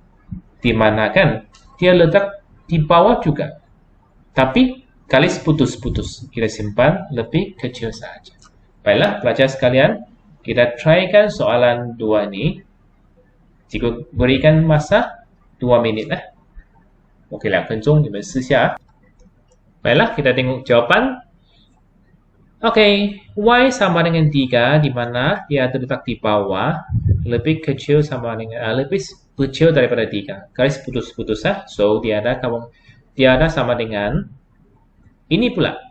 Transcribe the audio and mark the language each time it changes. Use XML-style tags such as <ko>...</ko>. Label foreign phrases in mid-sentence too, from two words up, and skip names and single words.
<ms>Di mana kan? Dia letak di bawah juga. Tapi garis putus-putus. Kita simpan lebih kecil saja. Baiklah, pelajar sekalian. Kita trykan soalan 2 ini. Jika berikan masa 2 minit lah. Okey,</ms> <zh>2 分钟，你们试下。</zh> <ms>Baiklah, kita tengok jawapan. Okey, Y sama dengan 3, di mana dia terletak di bawah, lebih kecil sama dengan lebih kecil daripada 3. Garis putus-putus lah. So, dia ada sama dengan ini pula.</ms>